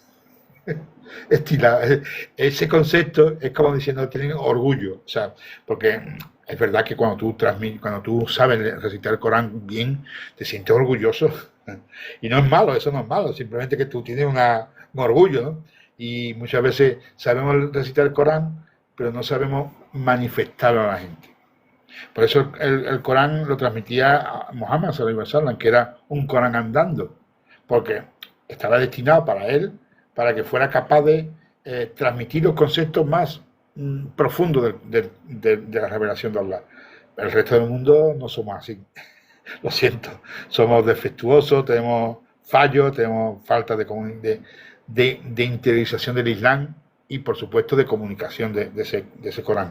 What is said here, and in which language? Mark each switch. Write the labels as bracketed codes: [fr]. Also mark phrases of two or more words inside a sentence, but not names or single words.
[es] Ese concepto es como diciendo tienen orgullo, o sea, porque es verdad que cuando tú sabes recitar el Corán bien, te sientes orgulloso. Y no es malo, eso no es malo, simplemente que tú tienes un orgullo, ¿no? Y muchas veces sabemos recitar el Corán, pero no sabemos manifestarlo a la gente. Por eso el Corán lo transmitía a Muhammad [ar] صلى الله عليه وسلم, [es] que era un Corán andando, porque estaba destinado para él, para que fuera capaz de transmitir los conceptos más profundos de la revelación de Allah. El resto del mundo no somos así. Lo siento, somos defectuosos, tenemos fallos, tenemos falta de interiorización del Islam y por supuesto de comunicación de ese Corán.